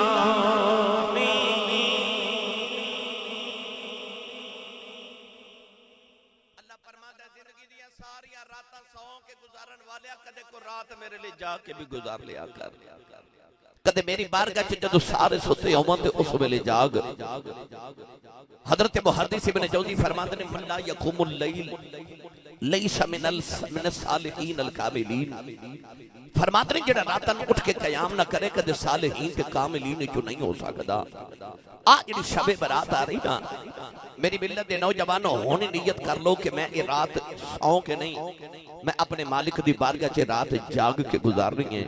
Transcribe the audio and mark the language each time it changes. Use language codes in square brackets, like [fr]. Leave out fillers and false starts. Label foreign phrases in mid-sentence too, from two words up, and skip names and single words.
[pa] میرے لئی جا کے بھی گزار لیا کر. کدے میری بارگاہ چ جدوں سارے ستے ہوون تے اس ویلے جاگ. حضرت محدث ابن جوزی فرماتے نے [ar] من لا يقوم الليل ليس من الصالحين الكاملين. [pa] فرماتے نے جیڑا راتاں اٹھ کے قیام نہ کرے کدے صالحین تے کاملین چو نہیں ہو سکدا. آ جیڑی شب برات آ رہی نا، میری ملت دے نوجوانو ہونی نیت کر لو کہ میں یہ رات سو کے نہیں، میں اپنے مالک دی بارگاہ چ رات جاگ کے گزارنی ہے.